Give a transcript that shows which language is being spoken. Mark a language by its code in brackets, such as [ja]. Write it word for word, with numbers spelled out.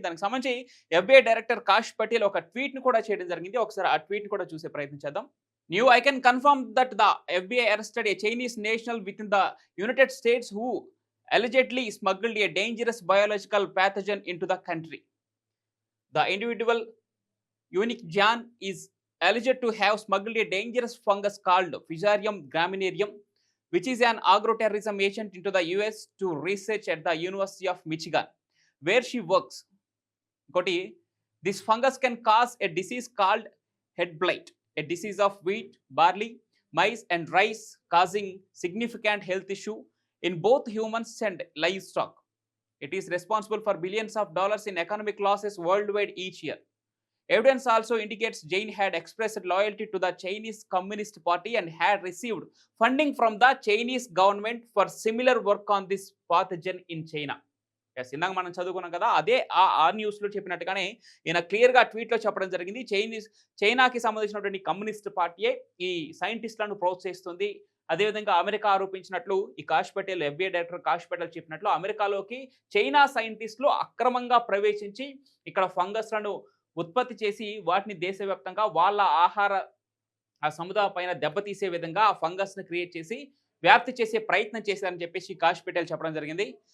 [te] దానికి సంబంధించి FBI director Kash Patel ఒక ట్వీట్ను కూడా చేయడం జరిగింది. ఒకసారి ఆ ట్వీట్ని కూడా చూసే ప్రయత్నం చేద్దాం. [en] Now I can confirm that the FBI arrested a Chinese national within the United States who allegedly smuggled a dangerous biological pathogen into the country. The individual Unique Jan is alleged to have smuggled a dangerous fungus called Fusarium graminarium, which is an agroterrorism agent, into the U S to research at the University of Michigan, where she works. Goti, this fungus can cause a disease called head blight, a disease of wheat, barley, maize, and rice, causing significant health issue in both humans and livestock. It is responsible for billions of dollars in economic losses worldwide each year. Evidence also indicates Jain had expressed loyalty to the Chinese Communist Party and had received funding from the Chinese government for similar work on this pathogen in China. [te] Yes, ఇందాక మనం చదువుకున్నాం కదా, అదే ఆ ఆ న్యూస్లో చెప్పినట్టుగానే ఈయన క్లియర్గా ట్వీట్లో చెప్పడం జరిగింది. చైనీస్ చైనాకి సంబంధించినటువంటి కమ్యూనిస్ట్ పార్టీయే ఈ సైంటిస్టులను ప్రోత్సహిస్తుంది. అదేవిధంగా అమెరికా ఆరోపించినట్లు ఈ కాష్ పటేల్, ఎఫ్బిఐ డైరెక్టర్ కాష్ పటేల్ చెప్పినట్లు, అమెరికాలోకి చైనా సైంటిస్టులు అక్రమంగా ప్రవేశించి ఇక్కడ ఫంగస్లను ఉత్పత్తి చేసి వాటిని దేశవ్యాప్తంగా వాళ్ళ ఆహార ఆ సముదాయ పైన దెబ్బతీసే విధంగా ఆ ఫంగస్ని క్రియేట్ చేసి వ్యాప్తి చేసే ప్రయత్నం చేశారని చెప్పేసి కాష్ పటేల్ చెప్పడం జరిగింది.